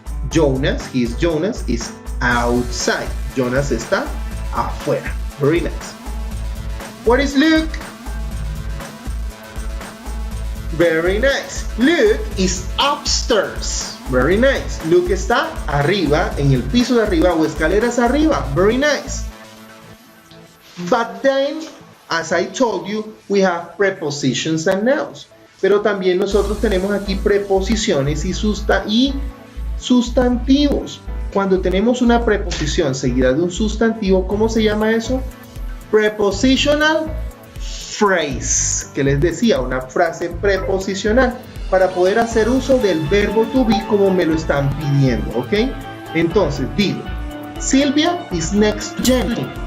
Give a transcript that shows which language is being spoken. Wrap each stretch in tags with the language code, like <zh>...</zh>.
<en>Jonas is outside.</en> <es>Jonas está afuera.</es> <en>Very nice. What is Luke? Very nice. Luke is upstairs. Very nice.</en> <es>Luke está arriba, en el piso de arriba o escaleras arriba.</es> <en>Very nice. But then, as I told you, we have prepositions and nouns.</en> <es>Pero también nosotros tenemos aquí preposiciones y sustantivos. Cuando tenemos una preposición seguida de un sustantivo, ¿cómo se llama eso? Prepositional phrase, que les decía, una frase preposicional, para poder hacer uso del verbo to be como me lo están pidiendo, ¿ok? Entonces, digo,</es> <en>Silvia is next to Jenny.</en>